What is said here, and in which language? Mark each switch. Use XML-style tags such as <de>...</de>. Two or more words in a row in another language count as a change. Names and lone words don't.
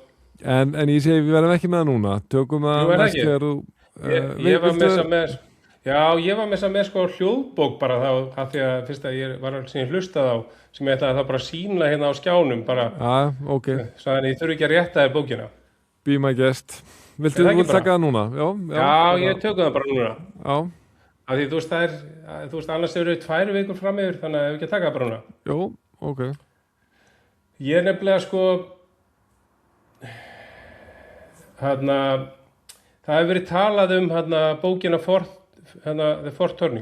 <is>en ég segi við verðum ekki með það núna tökum það næst þegar þú ég var með þess að Já, ég var með þess að með sko hljóðbók bara þá að því að fyrst að ég var sem ég hlustað á sem ég ætlaði að það bara sína hérna á skjánum bara ok svo þannig ég þurfi ekki að rétta þér bókina</is> <en>Be my guest</en> <is>Viltu taka það núna? Já, ég tökum það bara núna Já Af því þú veist annars eru 2 vikur fram yfir þannig að við ekki taka það bara núna Jó, ok Ég nefnilega sko hérna það hefur verið talað bókina The Fourth Turning</is>